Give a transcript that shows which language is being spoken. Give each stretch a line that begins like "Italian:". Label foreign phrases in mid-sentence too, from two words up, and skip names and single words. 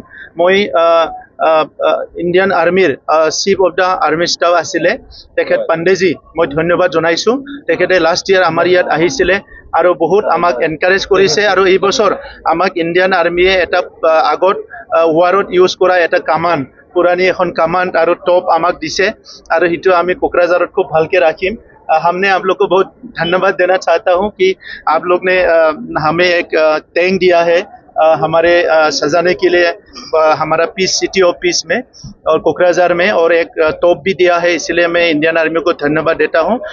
Assamese: মই
English: Indian Army's Chief of the Army Staff
Assamese: আছিলে তেখেত পাণ্ডেজী, মই ধন্যবাদ জনাইছোঁ। তেখেতে
English: last year
Assamese: আমাৰ ইয়াত আহিছিলে আৰু বহুত আমাক এনকাৰেজ কৰিছে আৰু এই বছৰ আমাক ইণ্ডিয়ান আৰ্মিয়ে এটা আগত
English: war use
Assamese: কৰা এটা কামান, পুৰাণী এখন কামাণ্ড আৰু টপ আমাক দিছে আৰু সেইটো আমি কোকৰাঝাৰত খুব ভালকৈ ৰাখিম।
Hindi: हमने आप लोग को बहुत धन्यवाद देना चाहता हूँ कि आप लोग ने हमें एक टैंक दिया है हमारे सजाने के लिए हमारा
English: Peace City Office
Hindi: में और कोकराझार में और एक तोप भी दिया है, इसलिए मैं इंडियन आर्मी को धन्यवाद देता हूँ।